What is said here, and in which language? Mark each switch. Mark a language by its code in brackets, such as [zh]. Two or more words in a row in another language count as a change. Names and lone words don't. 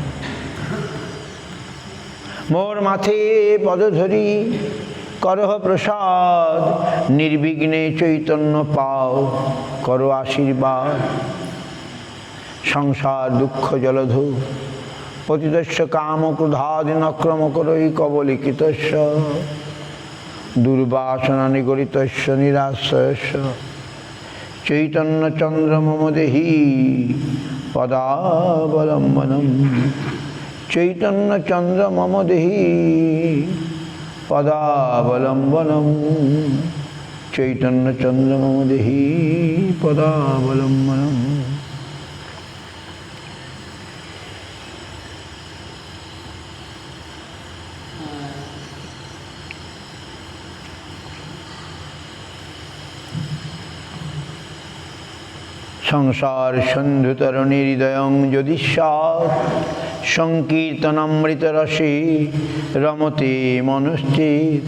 [bn] মোর মাথে পদধরি করহ প্রসাদ নির্বিঘ্নে চৈতন্য পাও করো আশীর্বাদ। [sa] সংসার দুঃখ জলধু পতিতস্য কাম ক্রোধাদি নক্রম করৈ কবলিকিতস্য দুর্বাসনা নিগরিতস্য নিরাশ্রয়স্য চৈতন্যচন্দ্র মম দেহি পদাবলম্বনম। চৈতন্যচন্দ্র মম দেহি পদাবলম্বনম। চৈতন্যচন্দ্র মম দেহি পদাবলম্বনম। সংসার সন্ধুতরণী হৃদয়ং যদি স্যাৎ সংকীর্তনামৃত রসে রমতে মনশ্চিৎ।